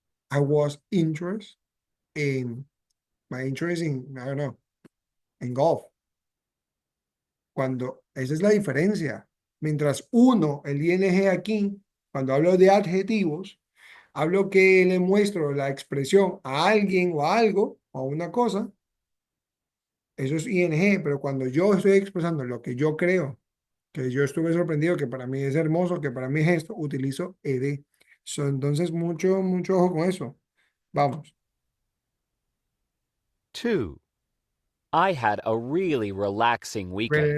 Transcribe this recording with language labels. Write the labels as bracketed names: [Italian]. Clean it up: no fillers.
[English] I was interested in my interest in, I don't know, en golf. [Spanish] Cuando, esa es la diferencia. Mientras uno, el ing aquí, cuando hablo de adjetivos, hablo que le muestro la expresión a alguien o a algo o a una cosa, eso es ing, pero cuando yo estoy expresando lo que yo creo, que yo estuve sorprendido, que para mí es hermoso, que para mí es esto, utilizo ed. Entonces, mucho ojo con eso. Vamos. 2. [English] I had a really relaxing weekend.